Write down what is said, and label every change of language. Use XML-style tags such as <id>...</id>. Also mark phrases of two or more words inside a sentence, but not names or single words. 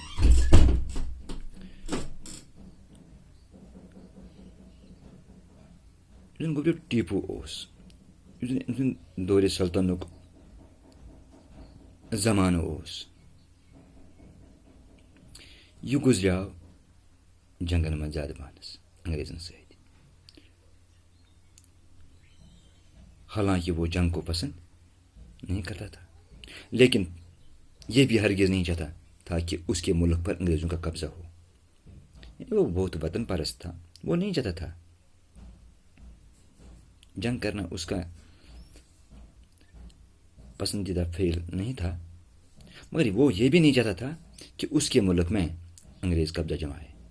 <ks>گوبر ٹیپو دور سلطنک زمانہ یہ گزریو جنگن من زیادہ پہنس انگریزن ست.</ks> <ur>حالانکہ وہ جنگ کو پسند نہیں کرتا تھا، لیکن یہ بھی ہرگز نہیں چاہتا تھا کہ اس کے ملک پر انگریزوں کا قبضہ ہو. وہ بہت وطن پرست تھا، وہ نہیں چاہتا تھا جنگ کرنا اس کا پسندیدہ فعل نہیں تھا، مگر وہ یہ بھی نہیں چاہتا تھا کہ اس کے ملک میں انگریز قبضہ جمائے.</ur>